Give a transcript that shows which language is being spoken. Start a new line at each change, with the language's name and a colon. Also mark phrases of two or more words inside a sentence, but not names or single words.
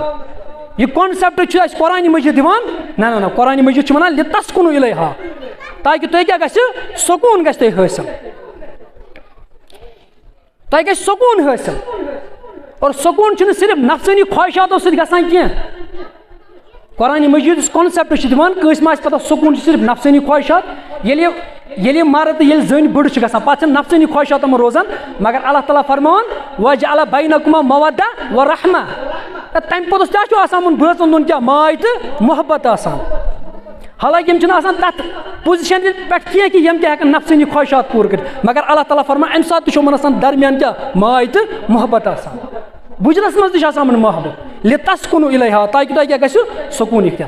Kashmiri: یہِ کانسیپٹ چھُ اَسہِ قرآنِ مجیٖد دِوان نہ نہ نہ قرآنِ مجیٖد چھُ وَنان
Arabic: لِتَسکُنوٗ اِلیہا
Kashmiri: تاکہِ تۄہہِ کیٛاہ گژھِ سکوٗن گژھِ تۄہہِ حٲصِل تۄہہِ گژھِ سکوٗن حٲصِل. اور سکوٗن چھُنہٕ صرف نفسٲنی خواہشاتو سۭتۍ گژھان کینٛہہ. قرآنِ مجیٖد یُس کانسیپٹ چھُ دِوان کٲنٛسہِ ما آسہِ پَتہ سکوٗن چھُ صرف نفسٲنی خواہشات. ییٚلہِ مرد تہٕ ییٚلہِ زٔنۍ بٔڑ چھِ گژھان پَتہٕ چھِنہٕ نفسٲنی خواہشاتن منٛز روزان مگر اللہ تعالیٰ فرماوان
Arabic: وَجَعَلَ بَینَکُمَا مَوَدَّةً وَرَحْمَةً.
Kashmiri: تَمہِ پوٚتُس کیٛاہ چھُ آسان یِمن بٲژَن دۄن کیٛاہ ماے تہٕ محبت آسان. حالانکہ یِم چھِنہٕ آسان تَتھ پُزِشَن پٮ۪ٹھ کینٛہہ کہِ یِم تہِ ہٮ۪کَن نفسٲنی خواہشات پوٗرٕ کٔرِتھ مگر اللہ تعالیٰ فرمان اَمہِ ساتہٕ تہِ چھُ یِمن آسان درمیان کیٛاہ ماے تہٕ محبت آسان. بُجرَس منٛز تہِ چھُ آسان یِمن محبت
Arabic: لِتَسکُنوٗ اِلیہا
Kashmiri: تاکہِ تۄہہِ کیٛاہ گژھِو سکوٗن اختیار.